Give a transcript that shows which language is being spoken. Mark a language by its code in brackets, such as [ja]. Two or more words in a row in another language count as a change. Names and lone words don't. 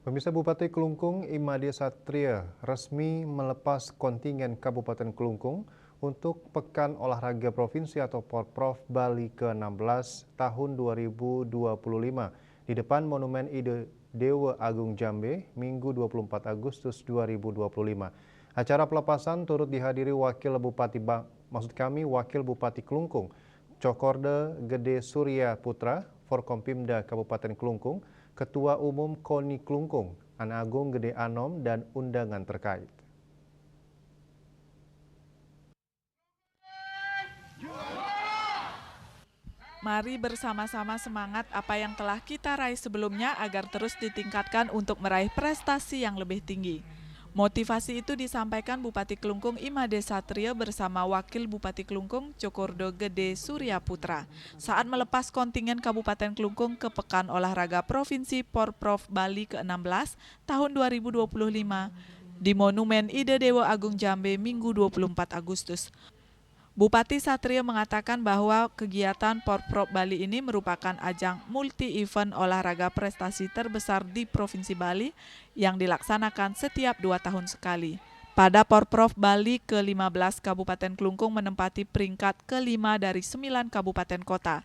[id] Pemirsa, Bupati Kelungkung Imade Satria resmi melepas kontingen Kabupaten Kelungkung untuk Pekan Olahraga Provinsi atau Porprov Bali ke-16 tahun 2025 di depan Monumen Ide Dewa Agung Jambe Minggu 24 Agustus 2025. Acara pelepasan turut dihadiri Wakil Bupati Kelungkung, Cokorda Gede Surya Putra, Forkompimda Kabupaten Kelungkung, Ketua Umum KONI Kelungkung, Anak Agung Gede Anom, dan undangan terkait. Mari bersama-sama semangat apa yang telah kita raih sebelumnya agar terus ditingkatkan untuk meraih prestasi yang lebih tinggi. Motivasi itu disampaikan Bupati Kelungkung Imade Satria bersama Wakil Bupati Kelungkung Cokordo Gede Surya Putra saat melepas kontingen Kabupaten Kelungkung ke Pekan Olahraga Provinsi Porprov Bali ke-16 tahun 2025 di Monumen Ide Dewa Agung Jambe Minggu 24 Agustus. Bupati Satria mengatakan bahwa kegiatan Porprov Bali ini merupakan ajang multi-event olahraga prestasi terbesar di Provinsi Bali yang dilaksanakan setiap 2 tahun sekali. Pada Porprov Bali ke-15, Kabupaten Kelungkung menempati peringkat ke-5 dari 9 kabupaten kota.